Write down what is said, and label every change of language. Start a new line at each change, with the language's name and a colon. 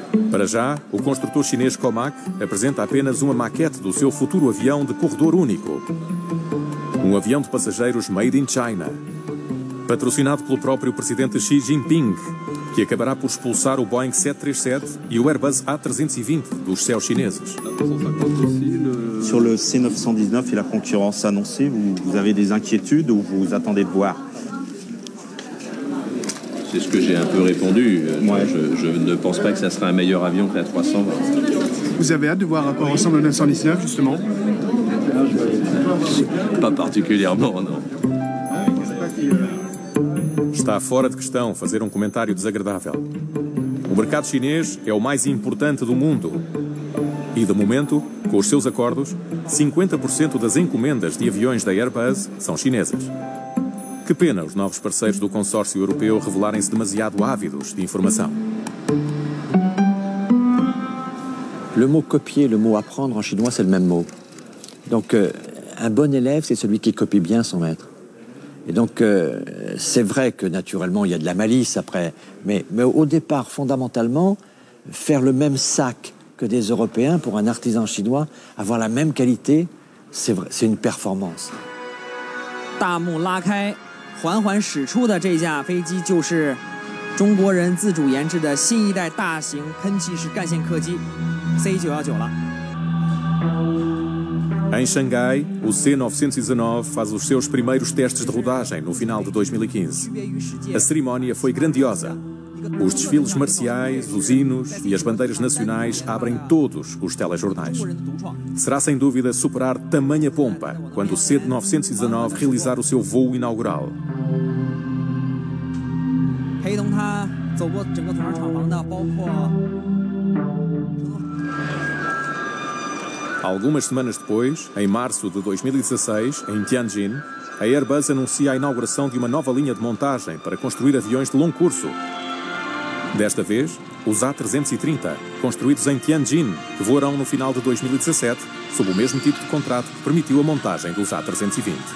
Portuguese: Para já, o construtor chinês Comac apresenta apenas uma maquete do seu futuro avião de corredor único. Um avião de passageiros
English: made in China,
Portuguese: patrocinado pelo próprio presidente Xi Jinping, que acabará por expulsar o Boeing 737 e o Airbus A320 dos céus chineses.
French: Sur le C919 et la concurrence annoncée, vous avez des inquiétudes ou vous attendez de voir? C'est ce que j'ai un peu répondu. Ouais. Je ne pense pas que ça sera un meilleur avion que la 320. Vous avez hâte de voir à quoi ressemble le 919, justement? Pas particulièrement, non.
Portuguese: Está fora de questão fazer um comentário desagradável. O mercado chinês é o mais importante do mundo. E, de momento, com os seus acordos, 50% das encomendas de aviões da Airbus são chinesas. Que pena os novos parceiros do consórcio europeu revelarem-se demasiado ávidos de informação.
French: Le mot copier, le mot apprendre en chinois, c'est le même mot. Donc, un bon élève, c'est celui qui copie bien son maître. Et donc, c'est vrai que naturellement, il y a de la malice après. Mais au départ, fondamentalement, faire le même sac que que des Européens, pour un artisan chinois, avoir la même qualité, c'est une performance.
Chinese: 大幕拉开，缓缓驶出的这架飞机就是中国人自主研制的新一代大型喷气式干线客机 C919 了。
Portuguese: Em Xangai, o C919 faz os seus primeiros testes de rodagem no final de 2015. A cerimónia foi grandiosa. Os desfiles marciais, os hinos e as bandeiras nacionais abrem todos os telejornais. Será sem dúvida superar tamanha pompa quando o C919 realizar o seu voo inaugural.
Chinese: 陪同他走过整个总厂房的，包括。
Portuguese: Algumas semanas depois, em março de 2016, em Tianjin, a Airbus anuncia a inauguração de uma nova linha de montagem para construir aviões de longo curso. Desta vez, os A330, construídos em Tianjin, que voarão no final de 2017, sob o mesmo tipo de contrato que permitiu a montagem dos A320.